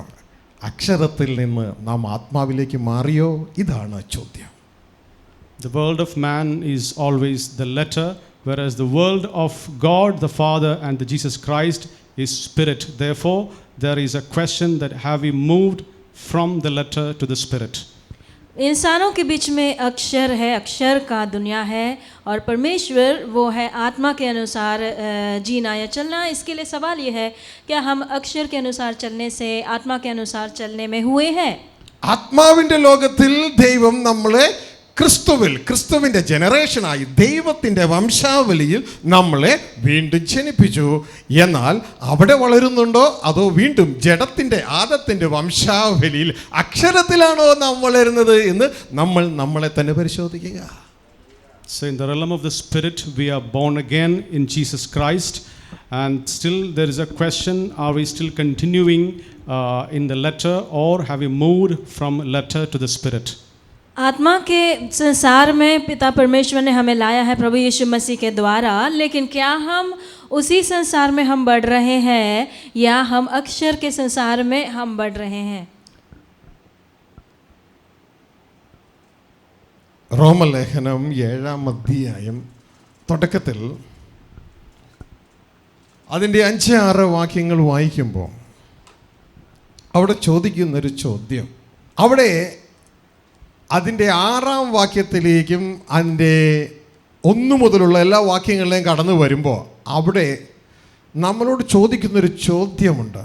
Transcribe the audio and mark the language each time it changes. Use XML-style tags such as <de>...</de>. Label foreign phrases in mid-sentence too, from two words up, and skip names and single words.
<ml>അക്ഷരത്തിൽ നിന്ന് നാം ആത്മാവിലേക്ക് മാറിയോ? ഇതാണ് ചോദ്യം.</ml> <en>The world of man is always the letter, whereas the world of God the Father and the Jesus Christ is spirit. Therefore, there is a question that have we moved from the letter to the spirit?</en> <hi>इंसानों के बीच में अक्षर है, अक्षर का दुनिया है, और परमेश्वर वो है आत्मा के अनुसार जीना या चलना। इसके लिए सवाल ये है, क्या हम अक्षर के अनुसार चलने से आत्मा के अनुसार चलने में हुए हैं?</hi> <ml>ആത്മാവിന്റെ ലോകത്തിൽ ദൈവം നമ്മളെ ക്രിസ്തുവിന്റെ ജനറേഷനായി ദൈവത്തിൻ്റെ വംശാവലിയിൽ നമ്മളെ വീണ്ടും ജനിപ്പിച്ചു. എന്നാൽ അവിടെ വളരുന്നുണ്ടോ അതോ വീണ്ടും ജഡത്തിൻ്റെ ആദത്തിൻ്റെ വംശാവലിയിൽ അക്ഷരത്തിലാണോ നാം വളരുന്നത് എന്ന് നമ്മളെ തന്നെ പരിശോധിക്കുക.</ml> <en>So in the realm of the spirit we are born again in Jesus Christ, and still there is a question, are we still continuing in the letter or have we moved from letter to the spirit?</en> <hi>आत्मा के संसार में पिता परमेश्वर ने हमें लाया है प्रभु यीशु मसीह के द्वारा, लेकिन क्या हम उसी संसार में हम बढ़ रहे हैं या हम अक्षर के संसार में हम बढ़ रहे हैं?</hi> <ml>റോമലേഖനം 7-ാം അധ്യായം തുടക്കത്തിൽ അതിൻ്റെ 5-6 വാക്യങ്ങൾ വായിക്കുമ്പോൾ അവിടെ ചോദിക്കുന്നൊരു ചോദ്യം, അവിടെ അതിൻ്റെ 6-ാം വാക്യത്തിലേക്കും അതിൻ്റെ 1 മുതലുള്ള എല്ലാ വാക്യങ്ങളിലേയും കടന്നു വരുമ്പോൾ അവിടെ നമ്മളോട് ചോദിക്കുന്നൊരു ചോദ്യമുണ്ട്.</ml>